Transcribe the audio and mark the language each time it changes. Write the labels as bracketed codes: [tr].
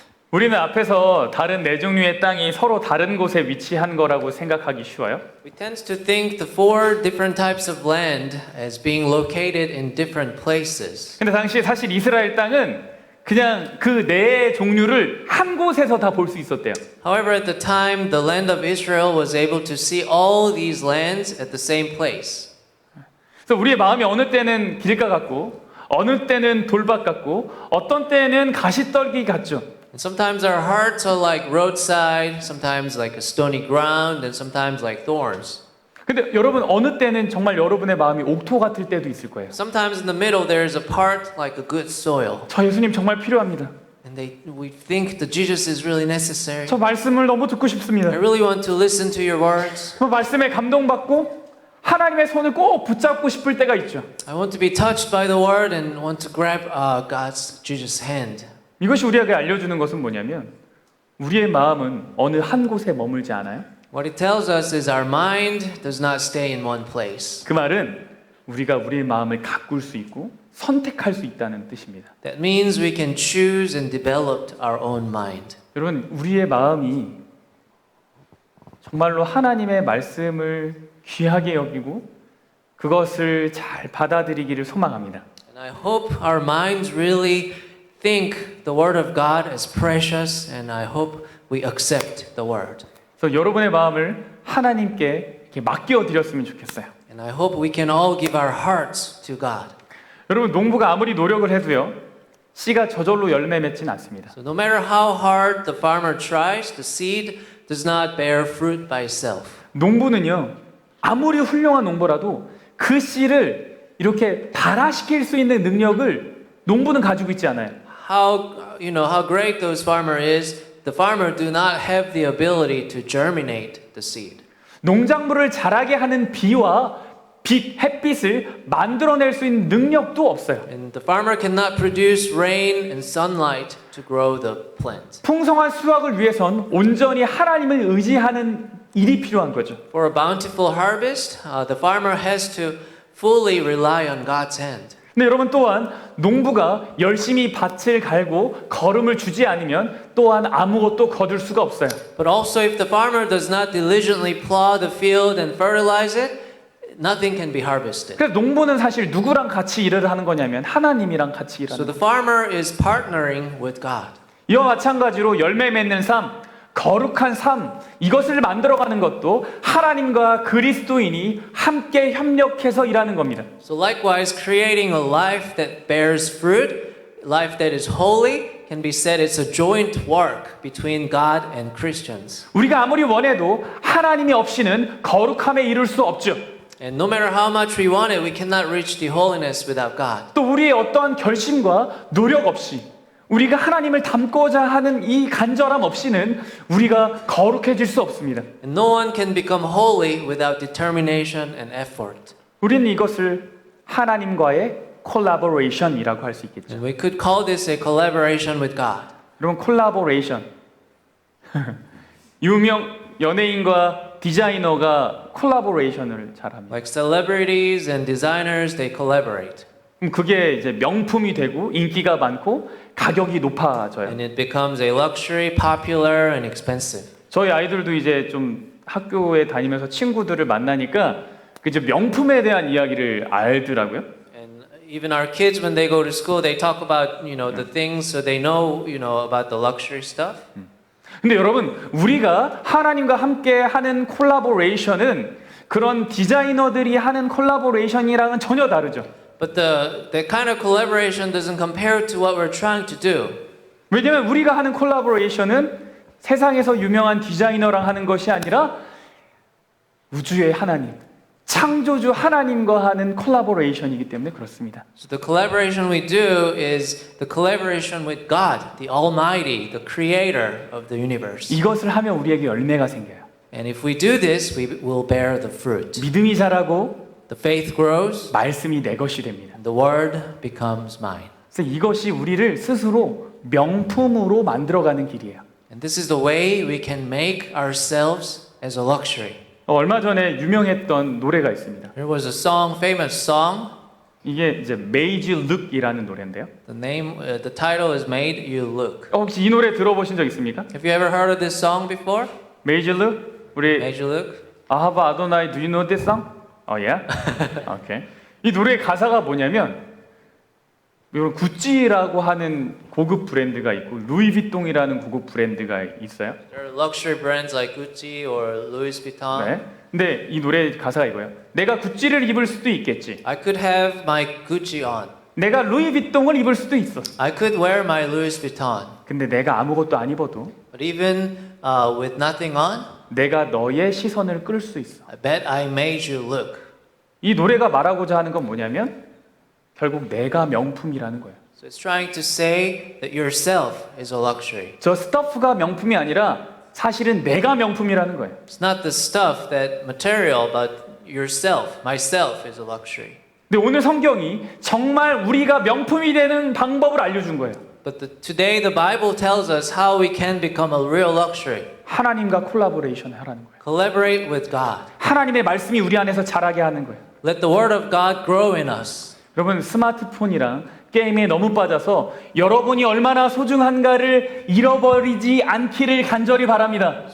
[ko] 우리는 앞에서 다른 네 종류의 땅이 서로 다른 곳에 위치한 거라고 생각하기 쉬워요. [en] We tend to think the four different types of land as being located in different places. [ko] 근데 당시 사실 이스라엘 땅은 그냥 그 네 종류를 한 곳에서 다 볼 수 있었대요. [en] However, at the time, the land of Israel was able to see all these lands at the same place. [ko] 그래서 우리의 마음이 어느 때는 길가 같고 어느 때는 돌밭 같고 어떤 때는 가시떨기 같죠. [en] And sometimes our hearts are like roadside, sometimes like a stony ground, and sometimes like thorns. [ko] 근데 여러분 어느 때는 정말 여러분의 마음이 옥토 같을 때도 있을 거예요. [en] Sometimes in the middle there is a part like a good soil. [ko] 저 예수님 정말 필요합니다. [en] And we think that Jesus is really necessary. [ko] 저 말씀을 너무 듣고 싶습니다. [en] I really want to listen to your words. [ko] 그 말씀에 감동받고 하나님의 손을 꼭 붙잡고 싶을 때가 있죠. [en] I want to be touched by the word and want to grab Jesus' hand. [ko] 이것이 우리에게 알려주는 것은 뭐냐면 우리의 마음은 어느 한 곳에 머물지 않아요. [en] What it tells us is our mind does not stay in one place. [ko] 그 말은 우리가 우리의 마음을 가꿀 수 있고 선택할 수 있다는 뜻입니다. [en] That means we can choose and develop our own mind. [ko] 여러분 우리의 마음이 정말로 하나님의 말씀을 귀하게 여기고 그것을 잘 받아들이기를 소망합니다. [en] And I hope our minds really think the word of God as precious, and I hope we accept the word. [ko] 그래서 여러분의 마음을 하나님께 이렇게 맡겨 드렸으면 좋겠어요. [en] And I hope we can all give our hearts to God. [ko] 여러분 농부가 아무리 노력을 해도요. 씨가 저절로 열매 맺진 않습니다. [en] So no matter how hard the farmer tries, the seed does not bear fruit by itself. [ko] 농부는요. 아무리 훌륭한 농부라도 그 씨를 이렇게 발화시킬 수 있는 능력을 농부는 가지고 있지 않아요. [en] How great those farmer is, the farmer do not have the ability to germinate the seed. [ko] 농작물을 자라게 하는 비와 빛, 햇빛을 만들어낼 수 있는 능력도 없어요. [en] And the farmer cannot produce rain and sunlight to grow the plant. [ko] 풍성한 수확을 위해선 온전히 하나님을 의지하는 일이 필요한 거죠. [en] For a bountiful harvest, the farmer has to fully rely on God's hand. [ko] 근데 여러분 또한 농부가 열심히 밭을 갈고 거름을 주지 않으면 또한 아무것도 거둘 수가 없어요. [en] But also if the farmer does not diligently plow the field and fertilize it, nothing can be harvested. [ko] 그래서 농부는 사실 누구랑 같이 일을 하는 거냐면 하나님이랑 같이 [en] So [ko] 일하는 [en] the [ko] 거예요. [en] farmer is partnering with God. [ko] 이와 마찬가지로 열매 맺는 삶, 거룩한 삶, 이것을 만들어가는 것도 하나님과 그리스도인이 함께 협력해서 일하는 겁니다. [en] So likewise, creating a life that bears fruit, life that is holy, can be said it's a joint work between God and Christians. [ko] 우리가 아무리 원해도 하나님이 없이는 거룩함에 이룰 수 없죠. [en] And no matter how much we want it, we cannot reach the holiness without God. [ko] 또 우리의 어떠한 결심과 노력 없이 우리가 하나님을 닮고자 하는 이 간절함 없이는 우리가 거룩해질 수 없습니다. [en] And no one can become holy without determination and effort. [ko] 우리는 이것을 하나님과의 콜라보레이션이라고 할 수 있겠죠. [en] And we could call this a collaboration with God. [ko] 여러분 콜라보레이션 유명 연예인과 디자이너가 콜라보레이션을 잘합니다. [en] Like celebrities and designers, they collaborate. [ko] 그럼 그게 이제 명품이 되고 인기가 많고 가격이 높아져요. [en] And it becomes a luxury, popular, and expensive. [ko] 저희 아이들도 이제 좀 학교에 다니면서 친구들을 만나니까 그 이제 명품에 대한 이야기를 알더라고요. [en] And even our kids, when they go to school, they talk about the things, so they know about the luxury stuff. [ko] 근데 여러분 우리가 하나님과 함께 하는 콜라보레이션은 그런 디자이너들이 하는 콜라보레이션이랑은 전혀 다르죠. [en] But the kind of collaboration doesn't compare to what we're trying to do. [ko] 왜냐면 우리가 하는 콜라보레이션은 세상에서 유명한 디자이너랑 하는 것이 아니라 우주의 하나님, 창조주 하나님과 하는 콜라보레이션이기 때문에 그렇습니다. [en] So the collaboration we do is the collaboration with God, the Almighty, the Creator of the universe. [ko] 이것을 하면 우리에게 열매가 생겨요. [en] And if we do this, we will bear the fruit. [ko] 믿음이 자라고 [en] The faith grows, [ko] 말씀이 내 것이 됩니다. [en] the word becomes mine. [ko] 그래서 이것이 우리를 스스로 명품으로 만들어가는 길이에요. [en] And this is the way we can make ourselves as a luxury. [ko] 얼마 전에 유명했던 노래가 있습니다. [en] There was a song, famous song. [ko] 이게 이제 Made You Look이라는 노래인데요. [en] The title is Made You Look. [ko] 혹시 이 노래 들어보신 적 있습니까? [en] Have you ever heard of this song before? [ko] Made You Look? 우리 [en] Made You Look? 아하바 아도나이 Do you know this song? yeah? Okay. [ko] 이 노래의 가사가 뭐냐면 이런 구찌라고 하는 고급 브랜드가 있고 루이비통이라는 고급 브랜드가 있어요. [en] There are luxury brands like Gucci or Louis Vuitton. [ko] 네. 근데 이 노래 가사가 이거예요. 내가 구찌를 입을 수도 있겠지. [en] I could have my Gucci on. [ko] 내가 루이비통을 입을 수도 있어. [en] I could wear my Louis Vuitton. [ko] 근데 내가 아무것도 안 입어도 [en] But even with nothing on, [ko] 내가 너의 시선을 끌 수 있어. [en] I bet I made you look. [ko] 이 노래가 말하고자 하는 건 뭐냐면 결국 내가 명품이라는 거예요. [en] So it's trying to say that yourself is a luxury. [ko] 저 스터프가 명품이 아니라 사실은 내가 명품이라는 거예요. [en] It's not the stuff, that material, but yourself, myself is a luxury. [ko] 근데 오늘 성경이 정말 우리가 명품이 되는 방법을 알려준 거예요. [en] But today the Bible tells us how we can become a real luxury. [ko] 하나님과 콜라보레이션을 하라는 거예요. [en] Collaborate with God. [ko] 하나님의 말씀이 우리 안에서 자라게 하는 거예요. [en] Let the word of God grow in us. [ko] 여러분 스마트폰이랑 게임에 너무 빠져서 여러분이 얼마나 소중한가를 잃어버리지 않기를 간절히 바랍니다.